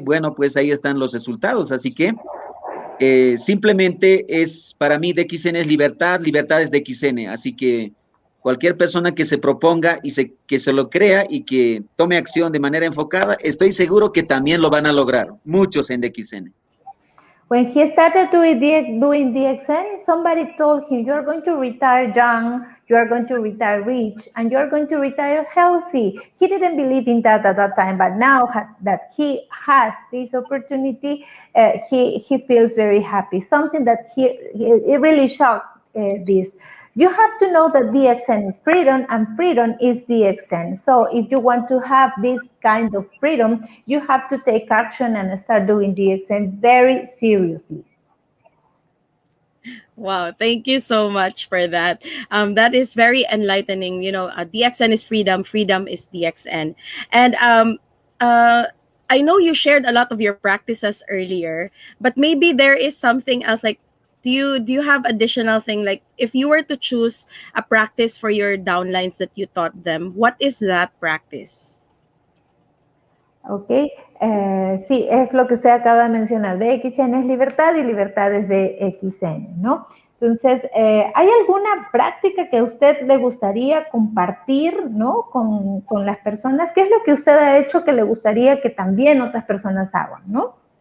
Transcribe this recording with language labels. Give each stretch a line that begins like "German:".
Spanish: Bueno, pues ahí están los resultados. Así que simplemente para mí DXN es libertad, libertad es DXN. Así que cualquier persona que se proponga y que se lo crea y que tome acción de manera enfocada, estoy seguro que también lo van a lograr. Muchos en DXN.
English: When he started doing DXN, somebody told him, you're going to retire young, you're going to retire rich, and you're going to retire healthy. He didn't believe in that at that time, but now that he has this opportunity, he feels very happy. Something that it really shocked this. You have to know that DXN is freedom and freedom is DXN. So if you want to have this kind of freedom, you have to take action and start doing DXN very seriously. Wow, thank you so much for that. That is very enlightening. You know, DXN is freedom, freedom is DXN. And I know you shared a lot of your practices earlier, but maybe there is something else like do you have additional thing like if you were to choose a practice for your downlines that you taught them, what is that practice?
Spanish: Ok, sí, es lo que usted acaba de mencionar. DXN es libertad y libertad es DXN, ¿no? Entonces, ¿hay alguna práctica que a usted le gustaría compartir, ¿no? Con las personas? ¿Qué es lo que usted ha hecho que le gustaría que también otras personas hagan, ¿no?